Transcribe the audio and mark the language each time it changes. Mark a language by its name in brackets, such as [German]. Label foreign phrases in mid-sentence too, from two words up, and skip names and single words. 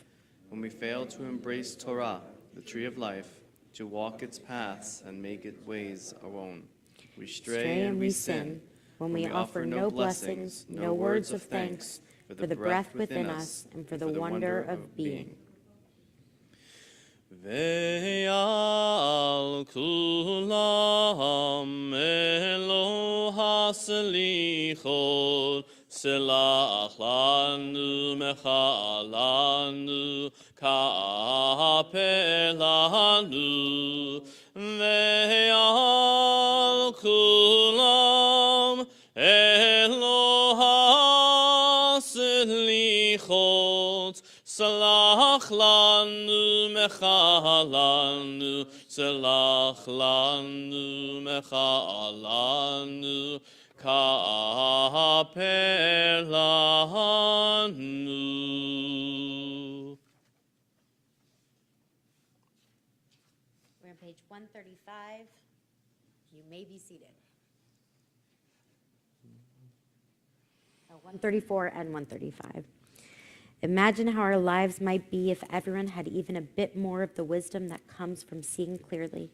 [English] When we fail to embrace Torah, the tree of life, to walk its paths and make its ways our own. We stray and we sin. When we offer no blessings, no words of thanks for the breath within us and for the wonder of being. [Hebrew] ועל כולם אלוה סליחות, סלח לנו מחל לנו כפר לנו. ועל כולם אלוה סליחות, סלח לנו מחל לנו, סלח לנו מחל לנו, כפר לנו. [English] We're on page 135. You may be seated. 134 and 135. Imagine how our lives might be if everyone had even a bit more of the wisdom that comes from seeing clearly.